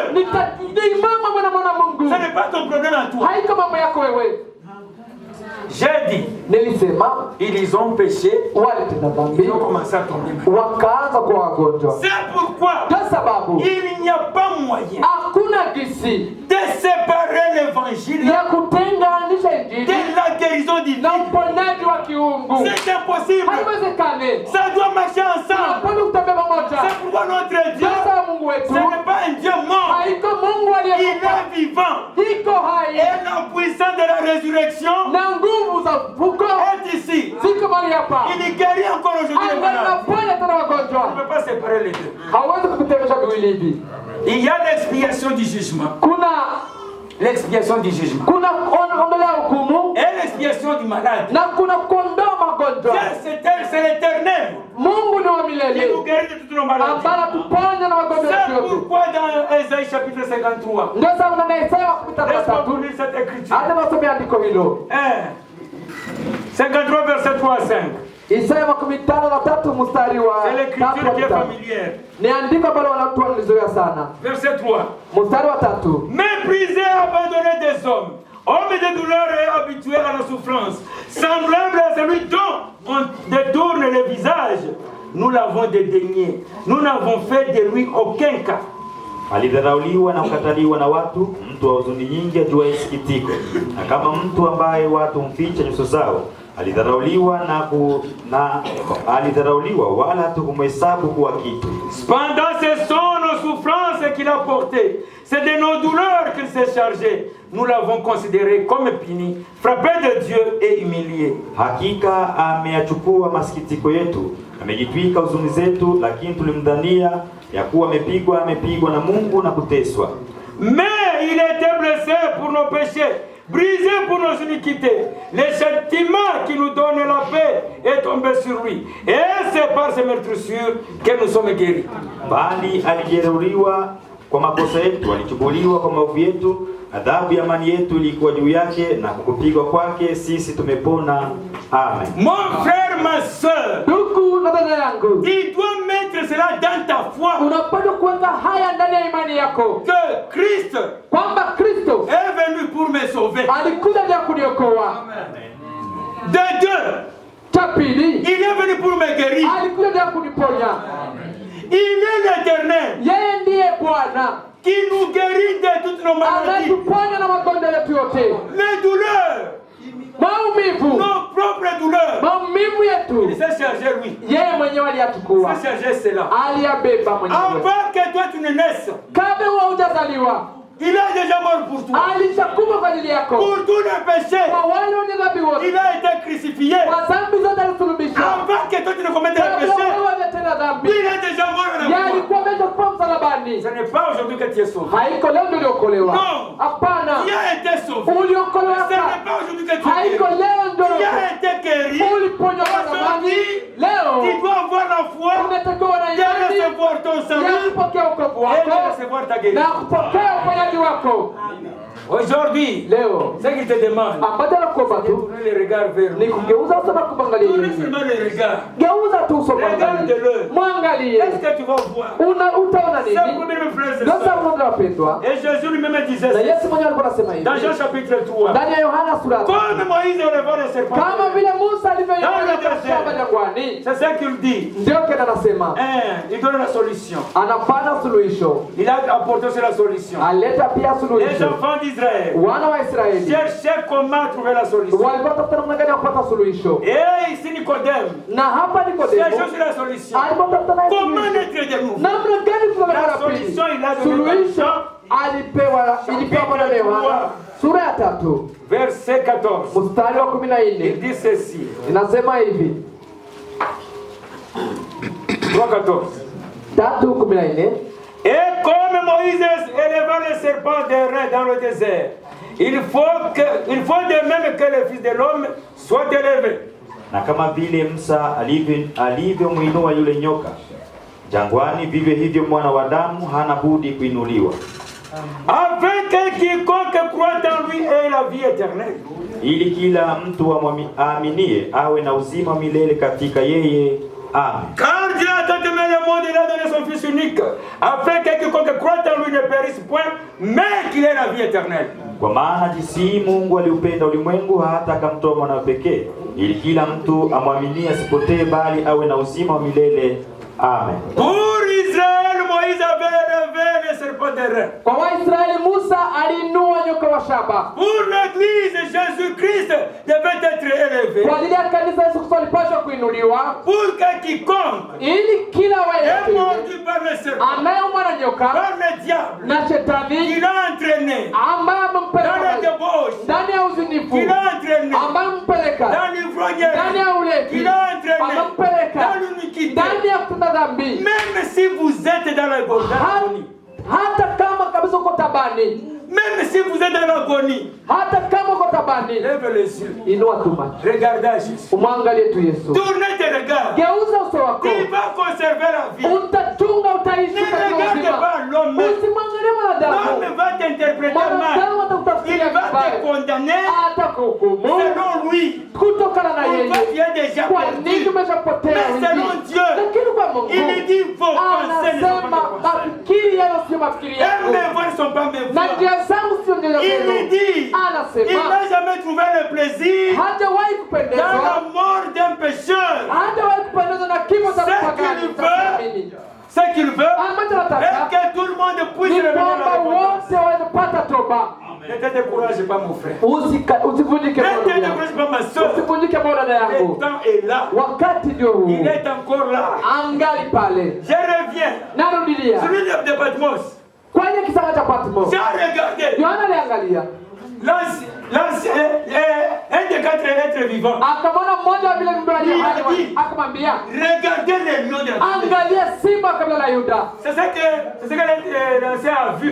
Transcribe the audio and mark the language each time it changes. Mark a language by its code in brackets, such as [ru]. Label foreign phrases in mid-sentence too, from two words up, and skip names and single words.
[sw] ni mambo mwana Mungu, [fr] Ce n'est pas ton problème à toi. [sw] haiko mambo yako wewe. [fr] J'ai dit, [sw] Nilisema [fr] ils ont péché, [sw] walitenda dhambi, [fr] ils ont commencé à tomber. [sw] wakaanza kuwa wagonjwa. [fr] C'est pourquoi [sw] Kwa sababu [fr] il n'y a pas moyen [sw] hakuna gisi [fr] de séparer l'évangile [sw] ya kutenganisha injili [fr] de la guérison divine. [sw] na uponyaji wa kiungu. [fr] C'est impossible. [sw] Haiwezekani. [fr] Ça doit marcher ensemble. [sw] Tunapaswa kutembea pamoja. [fr] C'est pourquoi notre Dieu, [sw] Sasa Mungu wetu [fr] ce n'est pas un Dieu mort. [sw] haiko Mungu [fr] Il [sw] aliyekufa, [fr] est vivant. [sw] iko hai [fr] Et la puissance de la résurrection [sw] na nguvu za fuko [fr] est ici. [sw] ziko mahali hapa. [fr] Il guérit encore aujourd'hui les [sw] Angali [fr] malades. [sw] naponya tena [fr] On ne [sw] wagonjwa. [fr] peut pas séparer les deux. [sw] Hawezi kutenganisha viwili hivi. [fr] Il y a l'expiation du jugement. L'expiation du jugement. [sw] Kuna ondolea hukumu [fr] Et l'expiation du malade. [sw] na kuna kuondoa magonjwa. [fr] C'est l'éternel [sw] Mungu ni wa [fr] qui [sw] milele [fr] nous guérit de toutes nos maladies. [sw] ambaye tuponya na magonjwa [fr] C'est [sw] yote. [fr] pourquoi dans Ésaïe chapitre 53, [sw] Ndio sababu na Isaya 53 [fr] laisse-moi vous lire cette écriture. [sw] hata nasomea andiko hilo. [fr] 53 verset 3 à 5. [sw] Isaya 53 mstari wa [fr] C'est l'écriture qui est [sw] 3. [fr] familière. [sw] Ni andiko ambalo watu wanalizoea sana. [fr] Verset 3. [sw] Mstari wa 3. [fr] Méprisé, abandonné des hommes, homme de douleur et habitué à la souffrance, semblable à celui dont on détourne le visage, nous l'avons dédaigné. Nous n'avons fait de lui aucun cas. [sw] Alidharauliwa na kukataliwa na watu, mtu wa huzuni nyingi, ajuaye sikitiko, na kama mtu ambaye watu mficha nyuso zao. Alidharauliwa alidharauliwa wala hatukumhesabu kuwa kitu. [fr] Cependant, ce sont nos souffrances qu'il a portées. C'est de nos douleurs qu'il s'est chargé. Nous l'avons considéré comme puni, frappé de Dieu et humilié. [sw] Hakika ameyachukua masikitiko yetu, amejitwika huzuni zetu, lakini tulimdhania ya kuwa amepigwa na Mungu na kuteswa. [fr] Mais il était blessé pour nos péchés, brisé pour nos iniquités. Le châtiment qui nous donne la paix est tombé sur lui. Et c'est par ces meurtrissures que nous sommes guéris. [sw] Bali alijeruhiwa kwa makosa yetu, alichubuliwa kwa maovu yetu, adhabu ya amani yetu ilikuwa juu yake, na kwa kupigwa kwake sisi tumepona. Amen. [fr] Mon frère, ma soeur, [sw] Ndugu na dada yangu, [fr] tu dois mettre cela dans ta foi. [sw] unapaswa kuweka haya ndani ya imani yako, [fr] Que Christ [sw] kwamba Kristo [fr] est venu pour me sauver. [sw] alikuja ili kuniokoa. [fr] De deux, [sw] Cha pili, [fr] il est venu pour me guérir. [sw] alikuja ili kuniponya. [fr] Il est l'Éternel [sw] Yeye ndiye Bwana [fr] qui nous guérit de toutes nos maladies, [sw] anatuponya na magonjwa yetu yote, [fr] les douleurs, [sw] maumivu, [fr] nos propres douleurs. [sw] maumivu [fr] Il [sw] yetu. [fr] s'est chargé, lui. [sw] Yeye mwenyewe [fr] Il [sw] aliyachukua, [fr] s'est chargé cela. [sw] aliyabeba mwenyewe. [fr] Avant que toi tu ne naisses, [sw] Kabla hujazaliwa, [fr] il a déjà mort pour toi. [sw] alishakufa kwa ajili yako. [fr] Pour tous les péchés, [sw] Kwa wale wenye dhambi wote, [fr] il a été crucifié. [sw] kwa dhambi zote alisulubishwa. [fr] Avant que toi tu ne commettes les [sw] Kabla [fr] péchés, [sw] wewe hujatenda dhambi, [fr] il est déjà mort à la [sw] yeye [fr] croix. [sw] alikuwa ameshakufa msalabani. [fr] Ce n'est pas aujourd'hui que tu es sauvé. [sw] Haiko leo ndio uliokolewa. No. Hapana, [fr] Tu as été sauvé. [sw] uliokolewa [fr] Ce n'est [sw] sasa. [fr] pas aujourd'hui que tu es [sw] Haiko [fr] guéri. [sw] leo ndio [fr] Tu as été guéri. [sw] uliponywa kwa zamani. [fr] Aujourd'hui, [sw] Leo [fr] tu dois avoir la foi [sw] unatakiwa na [fr] de [sw] imani [fr] recevoir ton [sw] ya [fr] salut [sw] kupokea wokovu [fr] et de [sw] wako [fr] recevoir ta [sw] na [fr] guérison. [sw] kupokea uponyaji wako. [fr] Aujourd'hui, [sw] Leo [fr] ce qu'il te demande, [sw] ambacho nakuomba [fr] c'est de [sw] tu [fr] tourner les regards vers [sw] ni [fr] lui. [sw] kugeuza uso na kumwangalia [fr] Tournez [sw] Yesu. [fr] seulement les regards. [sw] Geuza tu uso mwangalie. [fr] Regarde-le. [sw] Mwangalie. [fr] Qu'est-ce que tu vas voir? [sw] Utaona [fr] C'est [sw] nini? [fr] pour mes frères et [sw] Ndio [fr] sœurs. [sw] sababu ndio wapendwa. [fr] Et Jésus lui-même disait [sw] Na [fr] ça. [sw] Yesu mwenyewe alikuwa anasema [fr] Dans [sw] hivi. [fr] Jean chapitre 3. [sw] Ndani ya Yohana sura ya tatu. [fr] Comme Moïse éleva le serpent. [sw] Kama vile Musa alivyoingia [fr] Dans le [sw] katika [fr] désert. [sw] shamba jangwani, [fr] C'est ce qu'il dit. [sw] ndio kile anasema. [fr] Il donne la solution. [sw] Anapana suluhisho. [fr] Il a apporté aussi la solution. [sw] Aleta pia [fr] Les [sw] suluhisho. [fr] enfants d'Israël [sw] Wana wa Israeli [fr] cherchaient comment trouver la solution. [sw] walipata namna gani ya kupata suluhisho. [fr] Et ici Nicodème [sw] Na hapa Nikodemo [fr] cherche la solution. [sw] alipotafuta naye [fr] Comment [sw] suluhisho. [fr] naître de nouveau? [sw] Namna gani tunaweza [fr] La [sw] kupata pili? [fr] solution il a donné [sw] Suluhisho ilipewa na Yohana sura ya 3 [fr] verset 14. [sw] mstari wa [fr] Il [sw] 14. [fr] dit ceci. [sw] Inasema hivi. [fr] 3:14. [sw] 3:14. [fr] Et comme Moïse éleva le serpent d'airain dans le désert, il faut de même que le Fils de l'homme soit élevé. [sw] Na kama vile Musa alivyomwinua yule nyoka jangwani, vivyo hivyo mwana wa Adamu hana budi kuinuliwa, [fr] Afin que quiconque croit en lui ait la vie éternelle. [sw] ili kila mtu aaminie awe na uzima milele katika yeye. Amen. [fr] Car Dieu a tant aimé le monde, il a donné son Fils unique, afin que quiconque croit en lui ne périsse point, mais qu'il ait la vie éternelle. [sw] Kwa maana jinsi Mungu aliupenda ulimwengu hata akamtoa mwanawe pekee, ili kila mtu amwaminie asipotee, bali awe na uzima wa milele. Amen. [fr] Pour Israël, Moïse avait élevé le serpent d'airain. [sw] Kwa Waisraeli Musa aliinua nyoka wa shaba. [fr] Pour l'Église, Jésus-Christ devait être élevé. [sw] Kwa ajili ya kanisa Yesu Kristo alipaswa kuinuliwa [fr] Pour que quiconque [sw] ili kila [fr] est [sw] wayetu [fr] mordu par le serpent, [sw] anayeumwa na nyoka [fr] par le diable, [sw] na shetani [fr] qu'il a entraîné [sw] ambaye [fr] dans [sw] amempeleka [fr] la débauche, [sw] ndani ya uzinifu, [fr] qu'il a entraîné [sw] ambaye amempeleka [fr] dans l'ivrognerie, [sw] ndani ya ulevi, [fr] qu'il a entraîné [sw] amempeleka [fr] dans l'iniquité. [sw] ndani ya kutenda dhambi. [fr] Même si vous êtes dans l'agonie, [sw] Hata kama kabisa uko tabani, [fr] même si vous êtes dans l'agonie, [sw] hata kama uko tabani, [fr] lève les yeux, [sw] inua tu macho, [fr] regardez à Jésus, [sw] umwangalie tu Yesu, [fr] tournez tes regards, [sw] geuza uso wako, [fr] il va conserver la vie. [sw] utachunga, utaishi [fr] Ne [sw] katika [fr] regarde [sw] uzima. [fr] pas l'homme. [sw] Usimwangalie mwanadamu, [fr] L'homme va t'interpréter mal. [sw] mwanadamu [fr] Il [sw] atakutafikiria [fr] va te [sw] vibaya, [fr] condamner [sw] atakuhukumu [fr] selon lui. [sw] kutokana na [fr] Pourquoi tu [sw] yeye. [fr] es déjà [sw] Kwa nini [fr] perdu? [sw] umeshapotea [fr] Mais [sw] hivi? [fr] selon Dieu, [sw] Lakini kwa Mungu [fr] il dit vos pensées ne sont [sw] anasema [fr] pas mes pensées. [sw] mafikiri yao sio mafikiri [fr] Et [sw] yangu [fr] mes voies ne sont pas mes [sw] na [fr] voies. [sw] njia zangu sio njia [fr] Il [sw] zenu. [fr] lui dit, il [sw] Anasema [fr] n'a jamais trouvé le plaisir [sw] hajawahi [fr] dans [sw] kupendezwa, [fr] la mort d'un pécheur. [sw] hajawahi kupendezwa na kifo cha [fr] Ce qu'il [sw] mpagani. [fr] veut, ce qu'il veut, [sw] Ambacho [fr] est [sw] nataka [fr] que tout le monde puisse [sw] ni [fr] revenir à [sw] kwamba [fr] la repentance. [sw] wote wamepata toba. [fr] Ne te décourage pas, mon frère. [sw] Usivunjike [fr] Ne [sw] moyo [fr] te [sw] yangu, [fr] décourage pas, ma soeur. [sw] usivunjike moyo dada [fr] Le [sw] yangu, [fr] temps est là. [sw] wakati ndio huu, [fr] Il est encore là. [sw] angali pale. [fr] Je reviens. [sw] Narudilia [fr] Celui de Patmos. [sw] kwenye kisanga cha Patmo, [fr] J'ai regardé. [sw] Yohana aliangalia [fr] un des 4 êtres vivants. [sw] Akamwona mmoja wa vile viumbe walio hai, akamwambia, [fr] regardez les lions de la tribu. [sw] angalia simba kabila la Yuda. [fr] C'est ça que l'ancien a vu.